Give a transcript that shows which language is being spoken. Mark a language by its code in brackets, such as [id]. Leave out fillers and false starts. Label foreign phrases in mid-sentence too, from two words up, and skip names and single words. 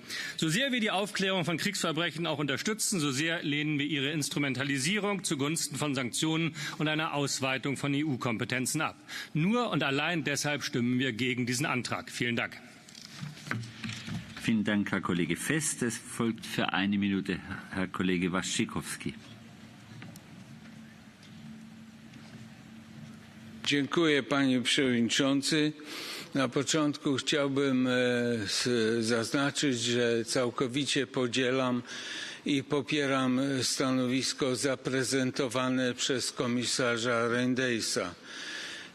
[de] So sehr wir die Aufklärung von Kriegsverbrechen auch unterstützen, so sehr lehnen wir ihre Instrumentalisierung zugunsten von Sanktionen und einer Ausweitung von EU-Kompetenzen ab. Nur und allein deshalb stimmen wir gegen diesen Antrag. Vielen Dank. Vielen Dank, Herr Kollege Fest. Es folgt für 1 Minute Herr Kollege Waszczykowski. [pl] Dziękuję, panie przewodniczący. Na początku chciałbym zaznaczyć, że całkowicie podzielam i popieram stanowisko zaprezentowane przez komisarza Reyndersa.